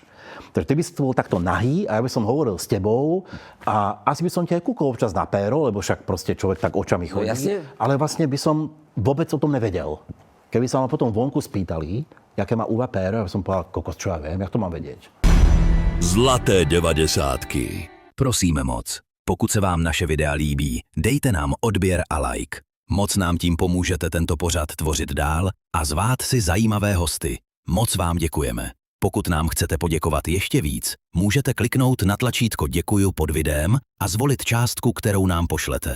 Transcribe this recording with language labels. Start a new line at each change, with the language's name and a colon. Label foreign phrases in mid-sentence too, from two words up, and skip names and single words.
Slovak: Takže ty by si bol takto nahý a ja by som hovoril s tebou a asi by som ti aj kúkol občas na péro, lebo však proste človek tak očami chodí. No, ale vlastne by som vôbec o tom nevedel. Keby sa ma potom vonku spýtali, jaké má Uva péro, ja by som povedal, kokos, čo ja viem, jak to mám vedieť. Zlaté 90.
Czech: Prosíme moc, pokud se vám naše videa líbí, dejte nám odběr a like. Moc nám tím pomůžete tento pořad tvořit dál a zvát si zajímavé hosty. Moc vám děkujeme. Pokud nám chcete poděkovat ještě víc, můžete kliknout na tlačítko děkuju pod videem a zvolit částku, kterou nám pošlete.